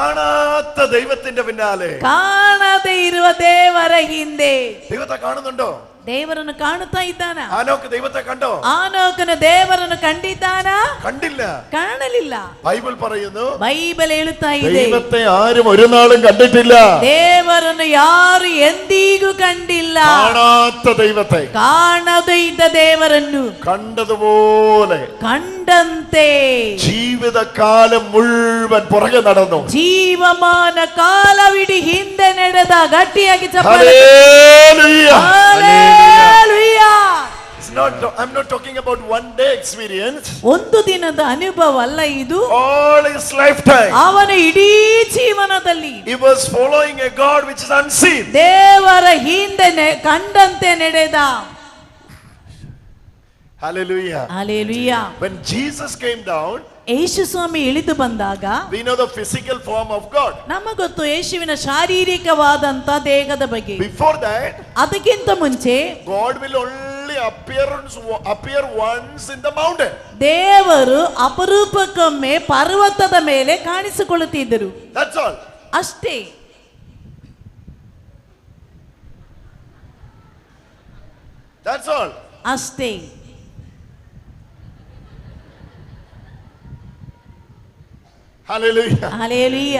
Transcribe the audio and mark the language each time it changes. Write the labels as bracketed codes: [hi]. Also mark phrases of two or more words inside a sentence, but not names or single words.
[ml] കാണാത്ത ദൈവത്തിന്റെ പിന്നാലെ, [kn] ಕಾಣದೆ ಇರುವ ದೇವರ ಹಿಂದೆ. [ml] ദൈവത്തെ കാണുന്നുണ്ടോ? [kn] ದೇವರನ್ನು ಕಾಣುತ್ತಾ ಇದ್ದಾನ. [ml] ആനോക്ക് ദൈവത്തെ കണ്ടോ? [kn] ಆನೋಕನು ದೇವರನ್ನು ಕಂಡಿದ್ದಾನ? [ml] കണ്ടില്ല. [kn] ಕಾಣಲಿಲ್ಲ. [ml] ബൈബിൾ പറയുന്നു [kn] ಬೈಬಲ್ ಹೇಳುತ್ತಾ ಇದೆ, [ml] ദൈവത്തെ ആരും ഒരു നാളും കണ്ടിട്ടില്ല. [kn] ದೇವರನ್ನು ಯಾರು ಎಂದಿಗೂ ಕಂಡಿಲ್ಲ. [ml] കാണാത്ത ദൈവത്തെ, [kn] ಕಾಣದೇ ಇದ್ದ ದೇವರನ್ನು [ml] കണ്ടതുപോലെ [kn] ಕಂಡಂತೆ [ml] ജീവിതകാലം മുഴുവൻ പുറകെ നടന്നു. [kn] ಜೀವಮಾನ ಕಾಲವಿಡೀ ಹಿಂದೆ ನಡೆದ. ಗಟ್ಟಿಯಾಗಿ ಚಪ್ಪಾಳೆ. [ml] ഹല്ലേലൂയ. [en] Hallelujah. I'm not talking about one day experience. [kn] ಒಂದು ದಿನದ ಅನುಭವ ಅಲ್ಲ ಇದು. [en] All his lifetime. [kn] ಅವನ ಇಡೀ ಜೀವನದಲ್ಲಿ [en] He was following a God which is unseen. [kn] ದೇವರ ಹಿಂದೆ ಕಂಡಂತೆ ನಡೆದ. [en] Hallelujah. Hallelujah. When Jesus came down, [kn] ಯೇಸು ಸ್ವಾಮಿ ಇಳಿದು ಬಂದಾಗ [en] we know the physical form of God. [kn] ನಮಗೊತ್ತು ಯೇಸುವಿನ ಶಾರೀರಿಕವಾದಂತ ದೇಹದ ಬಗ್ಗೆ. [en] Before that, [kn] ಅದಕ್ಕಿಂತ ಮುಂಚೆ [en] God will only appear once in the mountain. [kn] ದೇವರು ಅಪರೂಪಕ್ಕೊಮ್ಮೆ ಪರ್ವತದ ಮೇಲೆ ಕಾಣಿಸಿಕೊಳ್ಳುತ್ತಿದ್ದರು. [en] That's all. [kn] ಅಷ್ಟೇ. [en] That's all. [kn] ಅಷ್ಟೇ. [en] Hallelujah. Hallelujah.